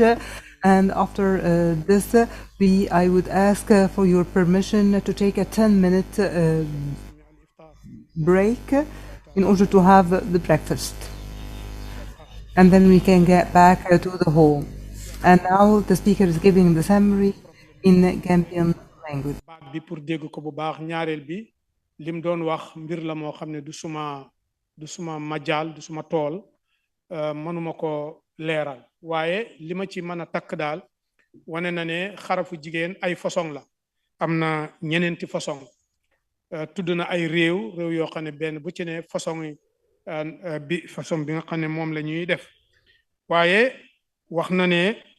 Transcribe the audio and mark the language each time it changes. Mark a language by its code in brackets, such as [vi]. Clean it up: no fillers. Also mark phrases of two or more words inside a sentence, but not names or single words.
[en] And after this, I would ask for your permission to take a 10-minute break in order to have the breakfast. And then we can get back to the hall. And now the speaker is giving the summary in Gambian language. [wo] bi pour dégg ko bu baax ñaareel bi lim doon wax mbir la moo xam ne du suma majaal du suma tool mënuma ko leeral waaye li ma ci mën a takk daal wane na ne xarafu jigéen ay façon la am na ñeneenti façon tudd na ay réew yoo xam ne benn bu ci ne [fr] façon façon [wo] bi nga xam ne moom la ñuy def waaye wax na ne